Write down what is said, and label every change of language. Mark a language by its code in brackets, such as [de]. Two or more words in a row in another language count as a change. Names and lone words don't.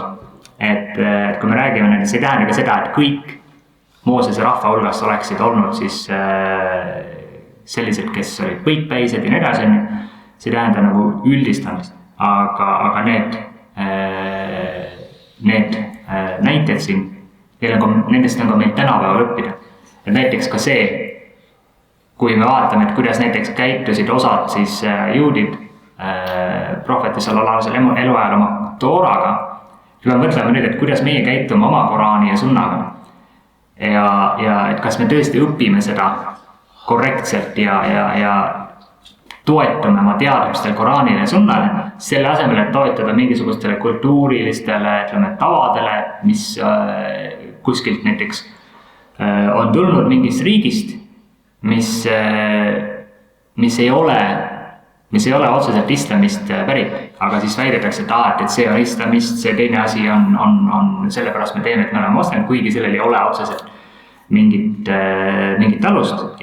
[et] Et kui me räägime nendest, see ei tähenda ka seda, et kõik Moosese rahva hulgast oleksid olnud siis sellised, kes olid võitpäised ja nii edasi, see ei tähenda nagu üldistamist, aga need näited siin, nendest on ka meil tänapäeval õppida. Et näiteks ka see, kui me vaatame, et kuidas näiteks käitusid osad siis juudid prohveti [ar] صلى الله عليه وسلم [et] eluajal oma Tooraga, siis me mõtleme nüüd, et kuidas meie käitume oma Koraani ja sunnaga. Ja et kas me tõesti õpime seda korrektselt ja toetame oma teadmistel Koraanile ja sunnale, selle asemel, et toetada mingisugustele kultuurilistele tavadele, mis kuskilt näiteks on tulnud mingist riigist, mis ei ole otseselt islamist pärit, aga siis väidetakse, et see on islamist, see teine asi on sellepärast me teeme, et me oleme moslem, kuigi sellel ei ole otseselt mingit alust.